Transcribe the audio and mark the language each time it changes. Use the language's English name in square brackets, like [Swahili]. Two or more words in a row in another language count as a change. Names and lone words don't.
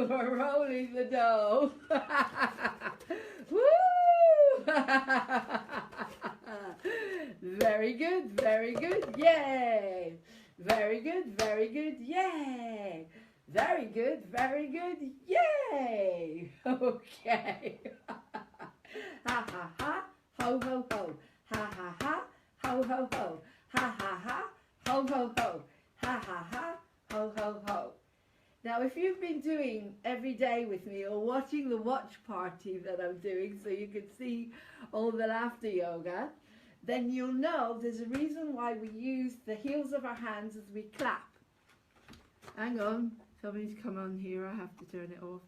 [English] We're rolling the dough. Woo! Very good, yay! Very good, yay! Very good, yay! Okay. Ha ha ha, ho ho ho. Ha ha ha, ho ho ho. Ha ha ha, ho ho ho. Ha ha ha, ho ho ho. Now, if you've been doing every day with me or watching the watch party that I'm doing so you can see all the laughter yoga, then you'll know there's a reason why we use the heels of our hands as we clap. Hang on, somebody's come on here, I have to turn it off.